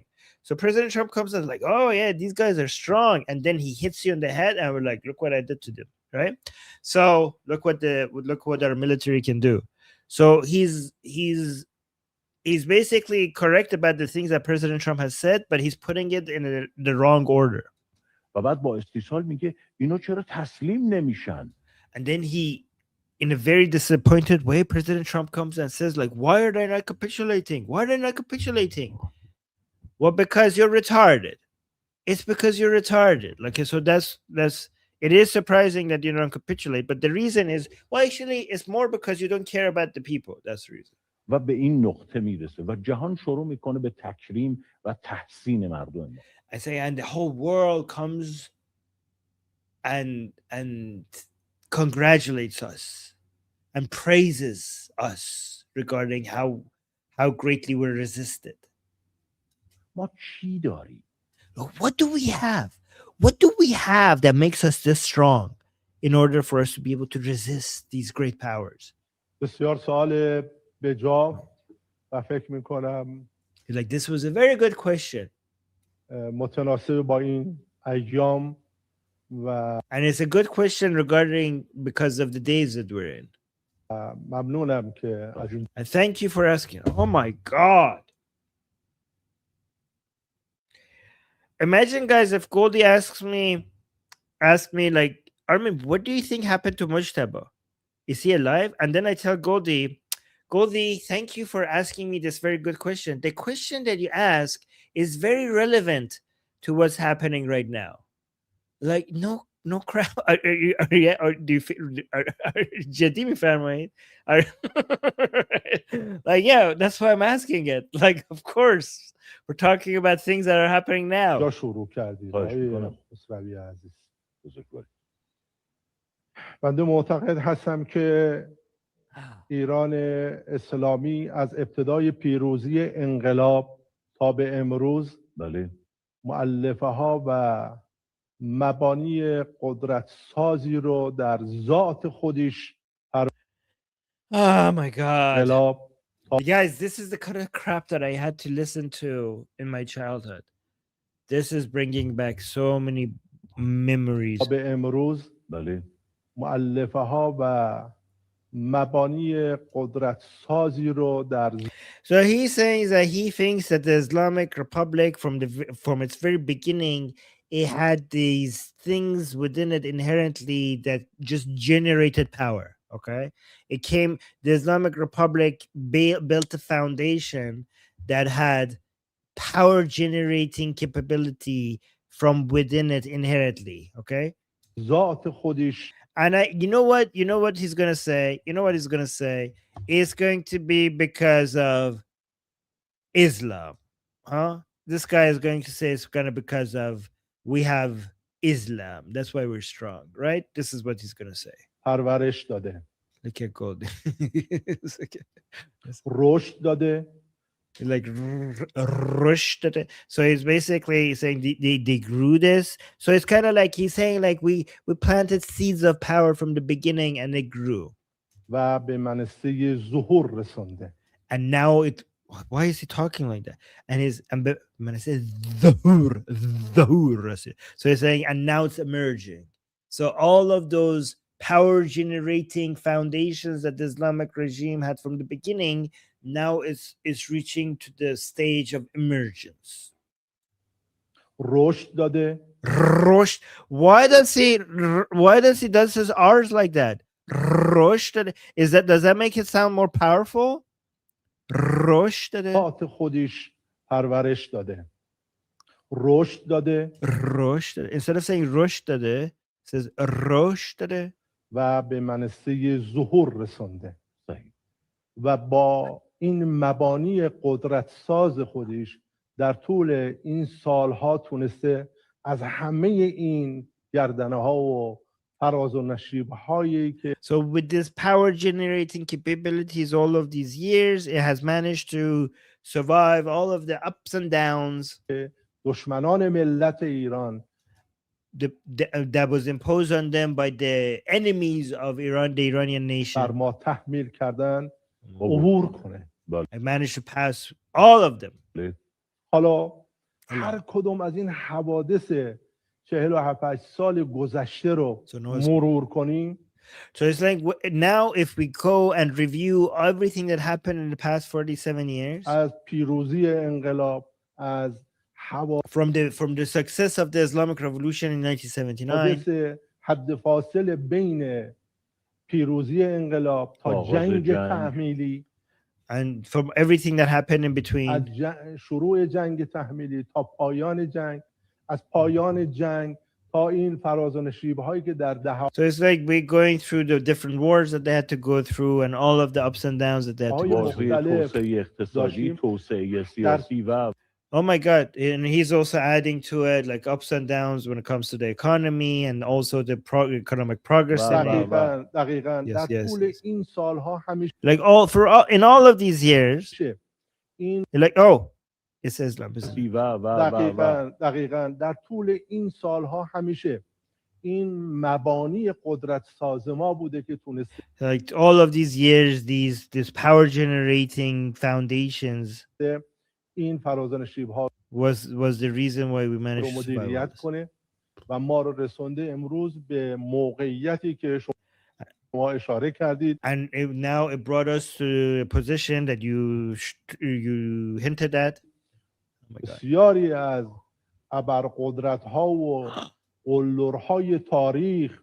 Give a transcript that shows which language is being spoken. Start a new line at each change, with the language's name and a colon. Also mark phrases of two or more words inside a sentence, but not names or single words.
English: So President Trump comes and is like, oh yeah, these guys are strong, and then he hits you in the head, and we're like, look what I did to them, right? So look what our military can do. So he's basically correct about the things that President Trump has said, but he's putting it in the wrong order.
Persian: و بعد با استیصال میگه اینا چرا تسلیم نمیشن؟
English: And then he, in a very disappointed way, President Trump comes and says like, why are they not capitulating? Why are they not capitulating? Well, because you're retarded. It's because you're retarded. Like, so that's it is surprising that you don't capitulate, but the reason is, well, actually, it's more because you don't care about the people. That's the reason.
Persian: و به این نقطه میرسه و جهان شروع میکنه به تکریم و تحسین مردم.
English: I say, and the whole world comes and congratulates us and praises us regarding how greatly we're resisted.
Persian: ما چی داریم؟
English: What do we have? What do we have that makes us this strong in order for us to be able to resist these great powers?
Persian: بسیار سوال بجا و فکر میکنم
English: like, this was a very good question.
Persian: متناسب با این ایام و
English: and it's a good question regarding because of the days that we're in.
Persian: ممنونم که از این
English: And thank you for asking. Oh my God. Imagine, guys, if Goldie asked me like, Armin, what do you think happened to Mojtaba? Is he alive? And then I tell Goldie, thank you for asking me this very good question. The question that you ask is very relevant to what's happening right now. Like, no crap. Like, yeah, that's why I'm asking it. Like, of course, we're talking about things that are happening now.
Persian: بنده معتقد هستم که ایران اسلامی از ابتدای پیروزی انقلاب تا به امروز مؤلفه ها و مبانی قدرت سازی رو در ذات خودش
English: Oh my God. Guys, this is the kind of crap that I had to listen to in my childhood. This is bringing back so many memories.
Persian: به امروز مؤلفه ها و مبانی قدرت سازی رو در
English: So he's saying that he thinks that the Islamic Republic from its very beginning, it had these things within it inherently that just generated power. Okay, the Islamic Republic built a foundation that had power generating capability from within it inherently. Okay,
Persian: ذات خودش.
English: And you know what he's gonna say? It's going to be because of Islam, huh? This guy is going to say it's gonna because of we have Islam. That's why we're strong, right? This is what he's gonna say.
Persian: پرورش داده.
English: Look at gold.
Persian: رشد داده.
English: Like rush. So he's basically saying they grew this. So it's kind of like he's saying like we planted seeds of power from the beginning and they grew.
Persian: و به منصه ظهور رسونده.
English: And now why is he talking like that? And when I say ظهور, so he's saying and now it's emerging. So all of those power generating foundations that the Islamic regime had from the beginning, now it's reaching to the stage of emergence.
Persian: رشد داده. رشد.
English: Why does he does his R's like that?
Persian: رشد.
English: Does that make it sound more powerful?
Persian: رشد داده ذات خودش پرورش داده رشد داده رشد داده
English: instead of saying
Persian: رشد داده
English: it says
Persian: رشد داده و به منصه ظهور رسانده و با این مبانی قدرت ساز خودش در طول این سالها تونسته از همه این گردنه ها و فراز و نشیب هایی که
English: So with this power generating capabilities all of these years, it has managed to survive all of the ups and downs
Persian: دشمنان ملت ایران
English: that was imposed on them by the enemies of Iran, the Iranian
Persian: بر
English: nation.
Persian: ما تحمیل کردن عبور کنه.
English: I managed to pass all of them.
Persian: حالا هر کدوم از این حوادث 47 سال گذشته رو مرور کنیم.
English: So it's like now if we go and review everything that happened in the past 47 years,
Persian: از پیروزی انقلاب، از
English: from the success of the Islamic Revolution in 1979,
Persian: حد فاصل بین پیروزی انقلاب تا جنگ تحمیلی
English: and from everything that happened in between,
Persian: از شروع جنگ تحمیلی تا پایان جنگ، از پایان جنگ تا این فراز و نشیب هایی که در دهها
English: so it's like we're going through the different wars that they had to go through and all of the ups and downs that they had to go through.
Persian: توسعه اقتصادی، توسعه سیاسی و
English: Oh my God. And he's also adding to it like ups and downs when it comes to the economy and also the economic progress.
Persian: دقیقاً در طول این سالها همیشه
English: like in all of these years, like, oh, it's Islam.
Persian: دقیقاً در طول این سالها همیشه این مبانی قدرت ساز ما بوده که تونسته
English: like all of these years, these power generating foundations
Persian: این فراز و نشیب ها
English: was the reason why we managed to
Persian: مدیریت کنه و ما رو رسونده امروز به موقعیتی که شما اشاره کردید.
English: And now it brought us to a position that you hinted at.
Persian: بسیاری از ابرقدرت ها و قلدرهای تاریخ